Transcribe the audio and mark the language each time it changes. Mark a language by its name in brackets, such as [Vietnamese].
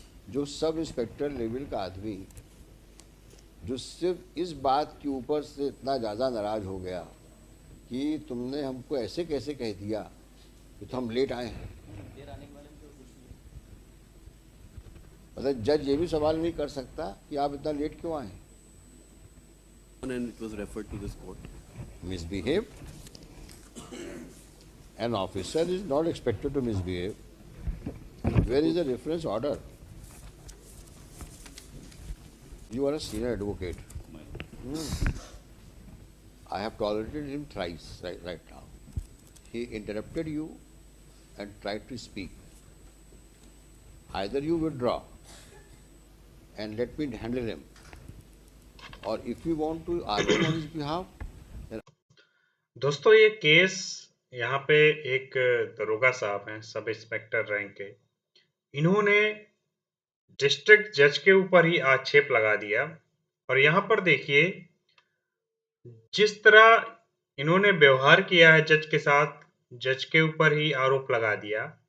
[Hindi] जो sub inspector level का आदमी, जो सिर्फ इस बात के ऊपर से इतना ज़्यादा नाराज़ हो गया कि तुमने हमको ऐसे कैसे कह दिया कि तो हम लेट आए हैं। मतलब जज ये भी सवाल नहीं कर सकता कि आप इतना लेट क्यों आए। [English] And it was referred to this court. Misbehave. An officer is not expected to misbehave. Where is the reference order? You are a senior advocate. I have tolerated him thrice right now. He interrupted you and tried to speak. Either you withdraw and let me handle him, or if you want to argue on his behalf, then [Hindi] दोस्तों ये case यहाँ पे एक दरोगा साहब हैं, sub inspector rank के, इन्होंने डिस्ट्रिक्ट जज के ऊपर ही आक्षेप लगा दिया। और यहाँ पर देखिए जिस तरह इन्होंने व्यवहार किया है जज के साथ, जज के ऊपर ही आरोप लगा दिया।